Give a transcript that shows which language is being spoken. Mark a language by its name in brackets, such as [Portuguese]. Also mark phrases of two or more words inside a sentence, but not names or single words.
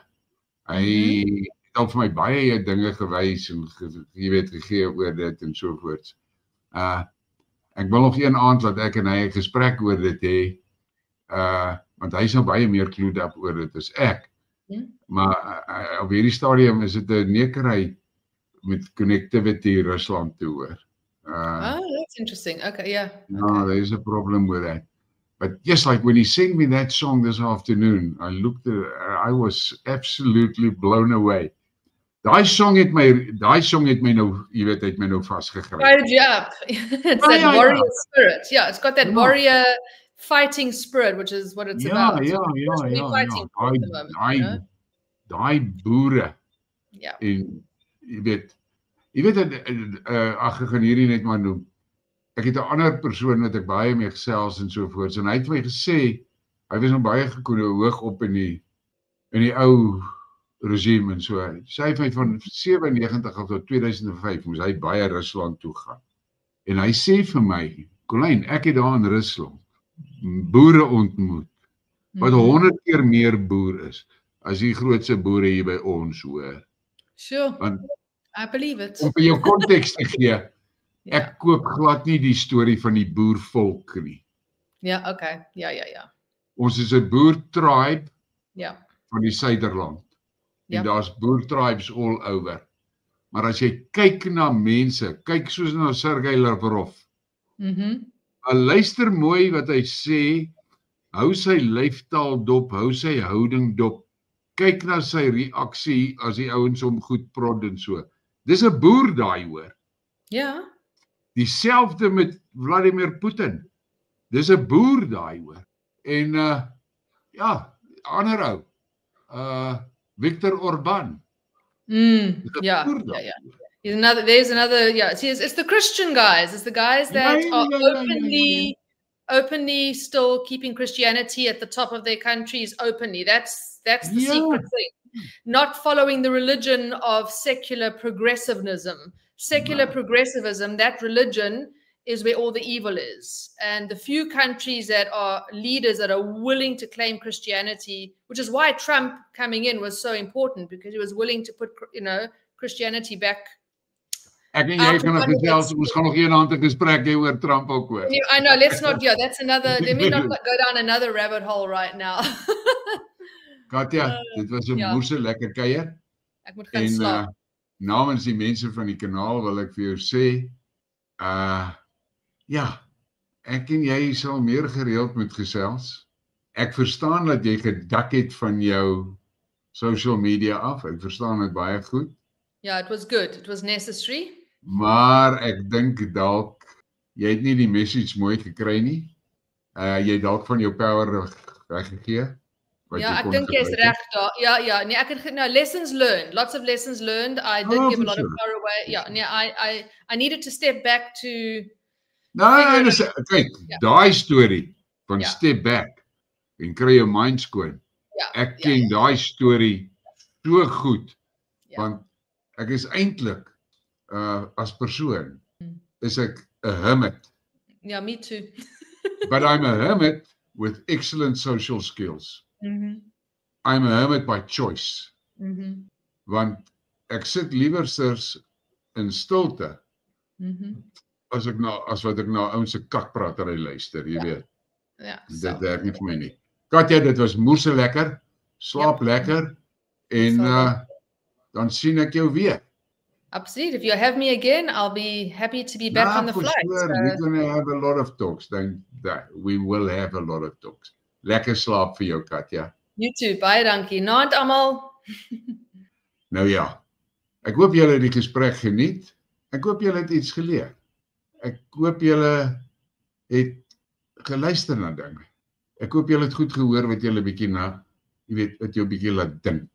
[Afrikaans] Hy het al vir my baie dinge gewys en jy weet gegee oor dit en so voorts. Ek wil nog een aand dat ek en hy 'n gesprek oor dit hê. Want hy is nou baie meer [English] clued up [Afrikaans] oor dit as ek. Maar op hierdie stadium is dit 'n nekerry met connectivity Rusland toe hoor. [English] That's interesting. Okay, yeah. No, there's a problem with that. But yes, like when he sent me that song this afternoon, I was absolutely blown away. [Afrikaans] Daai song het my nou, jy weet, het my nou vasgegryp. [English] Fired you up. It's that warrior spirit. Yeah, it's got that warrior fighting spirit, which is what it's about. [Afrikaans] Ja. Daai boere. Ja. En jy weet ag ek gaan hierdie net maar noem. Ek het 'n ander persoon wat ek baie mee gesels en so voort. En hy het my gesê hy was nog baie hoog op in die ou regime en so. Sy het my van 97 tot 2005 moes hy baie Rusland toe gaan. En hy sê vir my, Colleen, ek het daar in Rusland boere ontmoet wat 100 keer meer boer is as die grootste boere hier by ons hoor. [English] Sure. [Afrikaans] Want, [English] I believe it. [Afrikaans] Om vir jou konteks te gee, ek koop glad nie die storie van die boervolk nie. Ja, okay. Ja. Ons is 'n boertribe van die Suiderland. En daar's boertribes [English] all over. [Afrikaans] Maar as jy kyk na mense, kyk soos na Sergei Lavrov. Luister mooi wat hy sê, hou sy lyfstaal dop, hou sy houding dop. Kyk na sy reaksie as die ouens hom goed prod en so. Dis 'n boer daai hoor. Ja. Dieselfde met Vladimir Putin. Dis 'n boer daai hoor. En ander ou. Viktor Orban. [English] Yeah. There's another. See, it's the Christian guys. It's the guys that are openly still keeping Christianity at the top of their countries openly. That's the secret thing. Not following the religion of secular progressivism. Progressivism, that religion is where all the evil is. And the few countries that are leaders that are willing to claim Christianity, which is why Trump coming in was so important, because he was willing to put, Christianity back. [Afrikaans] Ek en jy kan nog gesels, ons gaan nog eendag 'n gesprek hê oor Trump ook hoor. [English] I know, let's not, that's another, let me not go down another rabbit hole right now. [Afrikaans] Katja, dit was 'n moeëse lekker kuier. Ek moet gaan slaap. Namens die mense van die kanaal wil ek vir jou sê, ek en jy sal meer gereeld moet gesels. Ek verstaan dat jy gedak het van jou [English] social media [Afrikaans] af. Ek verstaan dit baie goed. [English] Yeah, it was good. It was necessary. [Afrikaans] Maar ek dink dalk jy het nie die message mooi gekry nie. Jy het dalk van jou power weggegee. Ja, ek dink jy's reg daar. Ja, nee, ek het [English] lessons learned. Lots of lessons learned. I did give a lot of power away. Yeah, nee, I needed to step back to [Afrikaans] kyk, daai storie van [English] step back [Afrikaans] en kry jou mind skoon. Ek ken daai storie so goed. Want ek is eintlik as persoon is ek 'n hermit. [English] Yeah, me too. But I'm a hermit with excellent social skills. I'm a hermit by choice. [Afrikaans] Want ek sit liewer in stilte as wat ek na ouens se kakpratery luister, jy weet. Ja. Dit werk nie vir my nie. Katja, dit was moeëse lekker. Slaap lekker en dan sien ek jou weer. [English] Absolutely. If you have me again, I'll be happy to be back on the for flight. sure. We're going to have a lot of talks. We will have a lot of talks. [Afrikaans] Lekker slaap vir jou, Katja. [English] You too. [Afrikaans] Baie dankie. Naand almal. Nou ja, ek hoop julle het die gesprek geniet. Ek hoop julle het iets geleer. Ek hoop julle het geluister na dinge. Ek hoop julle het goed gehoor wat julle bietjie wat jou bietjie laat dink.